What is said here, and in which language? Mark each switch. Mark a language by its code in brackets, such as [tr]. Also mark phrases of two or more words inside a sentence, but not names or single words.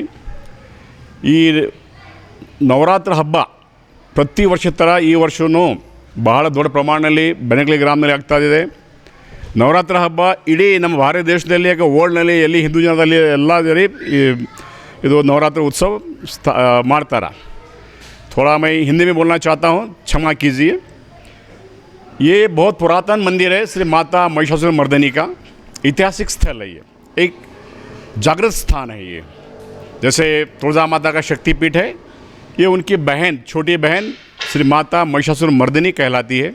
[kn] ಈ ನವರಾತ್ರಿ ಹಬ್ಬ ಪ್ರತಿ ವರ್ಷದ ಥರ ಈ ವರ್ಷವೂ ಬಹಳ ದೊಡ್ಡ ಪ್ರಮಾಣದಲ್ಲಿ ಬೆನಕಲಿ ಗ್ರಾಮದಲ್ಲಿ ಆಗ್ತಾಯಿದೆ. ನವರಾತ್ರಿ ಹಬ್ಬ ಇಡೀ ನಮ್ಮ ಭಾರತ ದೇಶದಲ್ಲಿ, ಯಾಕೆ ವರ್ಲ್ಡ್ನಲ್ಲಿ ಎಲ್ಲಿ ಹಿಂದೂ ಜನದಲ್ಲಿ ಎಲ್ಲ ಇದು ನವರಾತ್ರ ಉತ್ಸವ ಮಾಡ್ತಾರ। [hi] थोड़ा मैं हिंदी में बोलना चाहता हूँ, क्षमा कीजिए। ये बहुत पुरातन मंदिर है, श्री माता महिषासुर मर्दिनी का ऐतिहासिक स्थल है। ये एक जागृत स्थान है। ये जैसे तुलजा माता का शक्तिपीठ है, ये उनकी बहन, छोटी बहन श्री माता महिषासुर मर्दिनी कहलाती है।